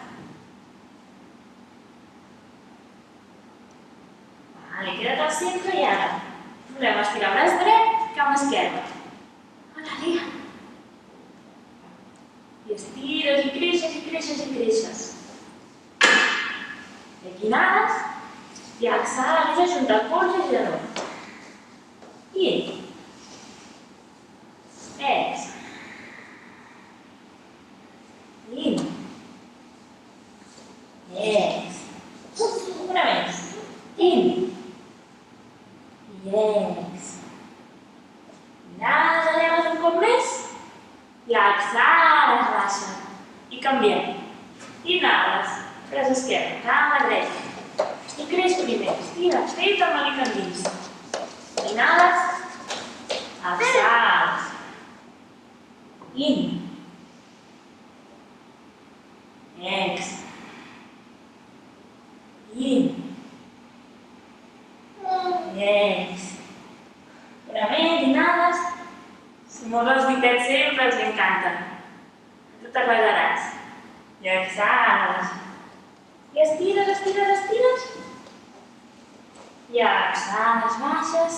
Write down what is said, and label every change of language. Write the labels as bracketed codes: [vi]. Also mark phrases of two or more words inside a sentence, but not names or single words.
[ca] Queda't al centre i ara volem estirar braç dret, cama esquerra. Lea. I estires i creixes i creixes i creixes. I aquí inhales i exhales, ajunta el colze i genoll. In. Ex. In. Ex. Una més. In. Ex. Inhales, eleves un cop més. I exhales, baixa. I canviem. Inhales. Pres esquerra, cama dreta. I creix primer. Estira, estira el melic endins. Inhales. Exhales. In. Ex. In. Ex. Purament, inhales. Si mous els ditets sempre els encanta. Tu t'agradaràs. I exhales. I estires, estires, estires. I exhales, baixes.